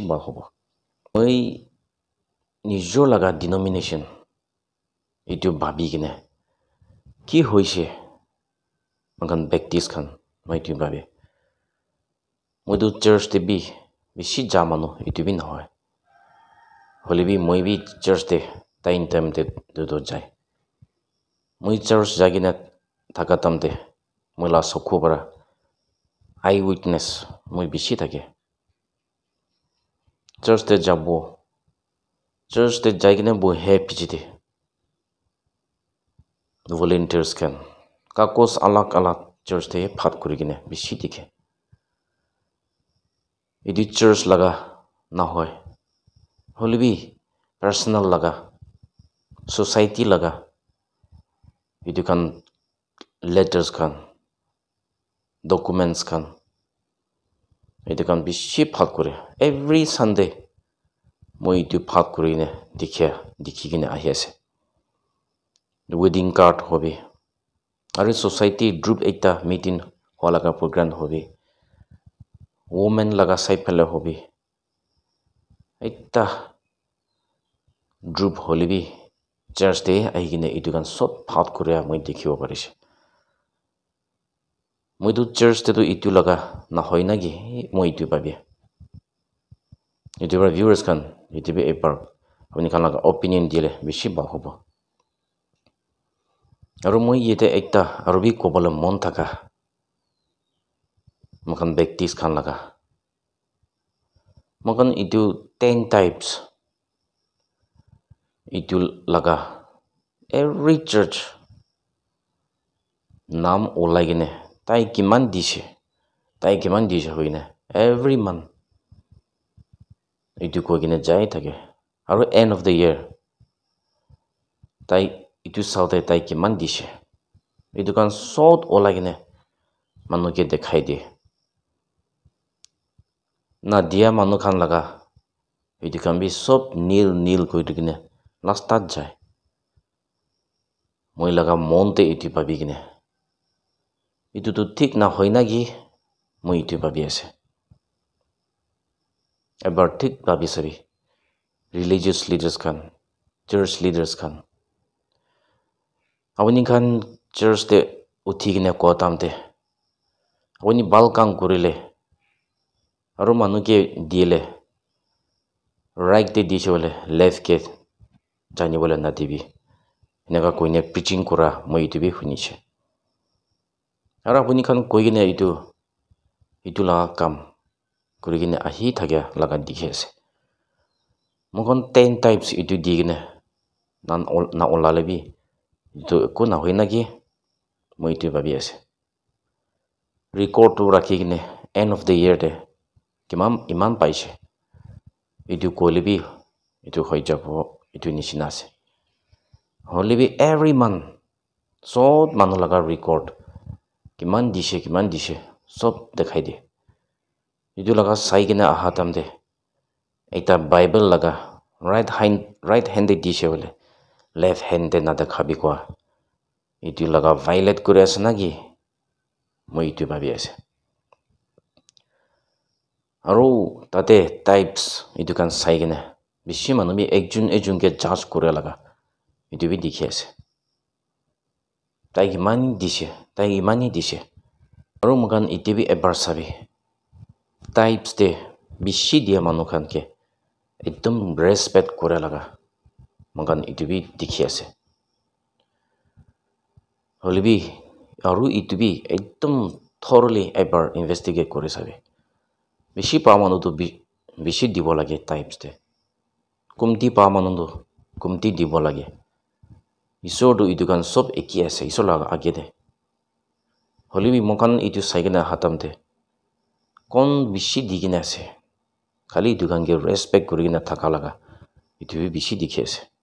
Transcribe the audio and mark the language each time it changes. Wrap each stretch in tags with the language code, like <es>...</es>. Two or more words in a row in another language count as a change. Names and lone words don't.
<nag>ভাল হ'ব মই নিজৰ লগা denomination ইটো ভাবি কিনে কি হৈছে মগান ব্যক্তিছ খান মই ইটো ভাবি মইতো চাৰ্চতে বি বেছি যা মানুহ ইটো বি নহয় হলে বি মই বি চাৰ্চতে টাইমতে যায় মই চাৰ্চ যাই কিনে থাকা টাইমতে মই লা চকু পৰা</nag> <en>eye witness</en> <nag>মই বেছি থাকে চাৰ্চতে যাই কিনে বহে পিছিতে volunteers kan kakos alag church te phat kuri kine bishi dikhe idi church laga na hoy holibi personal laga society laga idu kan letters kan documents kan idu kan bishi phat kure</nag> <en>every sunday</en> <nag>moi itu phat kuri ne dikhi kine ahi ase</nag> <en>wedding card</en> <nag>hobi আৰু society group একটা meeting হলা কা program hobi women laga side phale hobi একটা group holibi church te aigine itu kan sob phat kore moi dekhibo parise moi tu church te tu itu laga na hoy nagi moi itu pabi itu viewers kan itu be epar apni kan laga opinion dile beshi bal hobo আৰু মই ইতে একটা আৰু বি কবলে মন থাকা মখান ব্যক্তিছ খান লগা মখান ইটো 10 types ইটো লগা</nag> <en>every church</en> <nag>নাম ওলাই কিনে তাই কিমান দিছে হইনা</nag> <en>every month</en> <nag>ইটো কৈ কিনে যাই থাকে আৰু</nag> <en>end of the year</en> <nag>তাই ইটো চাওতে তাই কিমান দিছে ইটো কান সত ওলাই কিনে মানুহকে দেখাই দিয়ে না দিয়া মানুহ খান লগা ইটো কান বি সব নীল কৰি কিনে লাস্তাত যায় মই লগা মনতে ইটো ভাবি কিনে ইটো তো ঠিক না হয় নাকি মই ইটো ভাবি আছে ebar thik bhabi sabi</nag> <en>religious leaders</en> <nag>khan</nag> <en>church leaders</en> <nag>khan apuni khan church te uthi kine ko tamte apuni bal kam kurile aru manu ke diele right te dishe bole left ke jani bole na dibi enaka koine preaching kura moi itu bi hunishe aru apuni khan koi kine itu la kam kuri kine ahi thakya laga dikhi ase mokon 10 types itu di kine na olale bi itu ko na hoina ki moi itu bhabi ase record to rakhi kine</nag> <en>end of the year</en> <nag>te kimam iman paise itu kolibi itu hoi jabo itu nishina ase holibi</nag> <en>every month</en> <nag>sob manu laga record kiman dishe sob dekhai de itu laga sai kine aha tamde ekta bible laga</nag> <en>right hand</en> <nag>dishe bole</nag> <en>left hand</en> <nag>de na dekhabi kwa itu laga violate kuri ase naki moi itu bhabi ase aru tate types itu kan sai kine bishi manu bi ekjun ke judge kore laga itu bi dikhi ase tai imani dishe aru mokan itu bi ebar sabi types te bishi dia manu khan ke ekdom respect kore laga mokan itu bi dikhi ase holibi aru itu bi ekdom</nag> <en>thoroughly ever investigate</en> <nag>kore sabi bishi pa manu to bishi dibo lage types te kumti pa manu to kumti dibo lage isor do itu kan sob eki ase isor laga age de holibi mokan itu saigena hatam te kon bishi digina ase khali itu kan ge respect kurigina thaka laga itu bi bishi dikhi ase</nag>